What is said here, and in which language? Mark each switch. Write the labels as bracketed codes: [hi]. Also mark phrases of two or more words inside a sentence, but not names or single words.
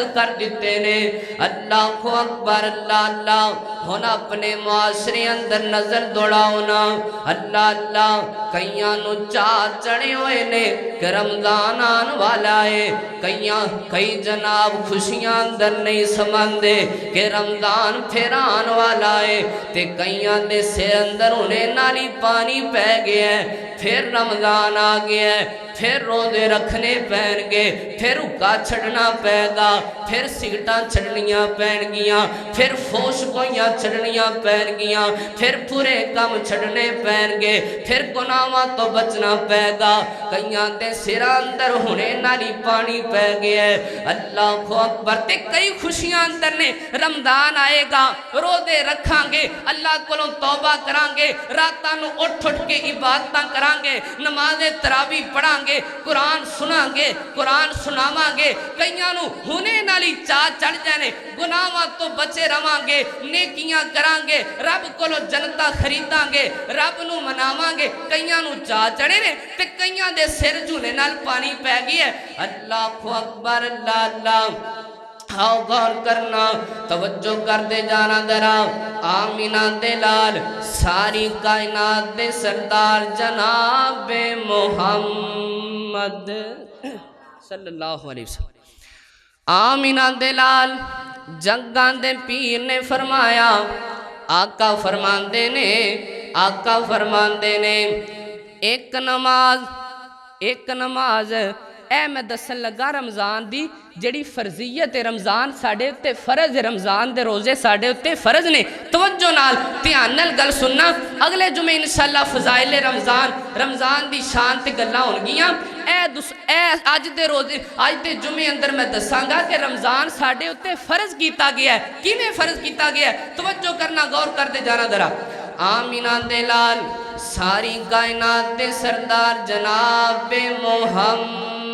[pa] کر دیتے نے اللہ اکبر اللہ اللہ ہونا اپنے معاشرے اندر نظر دوڑاؤنا اللہ اللہ کئیاں نو چاہ چڑھے ہوئے نے کہ رمضان آن والا ہے کئی جناب خوشیاں اندر نہیں سمندے کہ رمضان پھر آن والا ہے تے کئیاں دے سر اندر انہیں نالی پانی پہ گیا ہے پھر رمضان آ گیا ہے پھر روزے رکھنے پہن گے پھر اکا چھڑنا پہ گا پھر سگٹاں چھڑنیاں پہن گیاں پھر فوش کوئیاں چھڑنیاں پہن گیاں پھر پورے کم چھڑنے پہن گے پھر گناہاں تو بچنا پہ گا کئیاں دے سر اندر ہونے نالی پانی پہ گیا ہے اللہ اکبر تے کئی خوشیاں اندر نے رمضان آئے گا روزے رکھاں گے اللہ کولوں توبہ کران گے راتاں نو اٹھ کے عبادتاں کران گے نماز تراویح پڑھاں گے قرآن سناں گے قرآن سناواں گے کئیاں نو ہونے نالی چاہ چڑھ جانے گناہاں تو بچے رواں گے نیکیاں کران گے رب کولوں جنتا خریداں گے رب نو مناواں گے کئیاں نو چاہ چڑھے نے تے کئیاں دے سر جھولے نال پانی پہ گئی ہے اللہ اکبر اللہ اللہ آؤ غور کرنا توجہ کر دے جانا درا آمینہ دے لال ساری کائنات دے سردار جناب محمد صلی اللہ علیہ وسلم آمینہ دے لال جگان دے پیر نے فرمایا آقا فرماندے نے ایک نماز اے میں دسن لگا رمضان دی جڑی فرضیت رمضان ساڑھے اتے فرض رمضان دے روزے ساڑھے اتے فرض نے توجہ نال دھیان نال گل سننا اگلے جمعے انشاءاللہ فضائل رمضان دی شان تے گلاں ہونگیاں اے آج دے روزے آج دے جمعے اندر میں دساں گا کہ رمضان ساڑھے اتے فرض کیتا گیا ہے کیویں فرض کیتا گیا ہے توجہ کرنا غور کر دے جانا ذرا آمینہ دے لال ساری کائنات دے سردار جناب محمد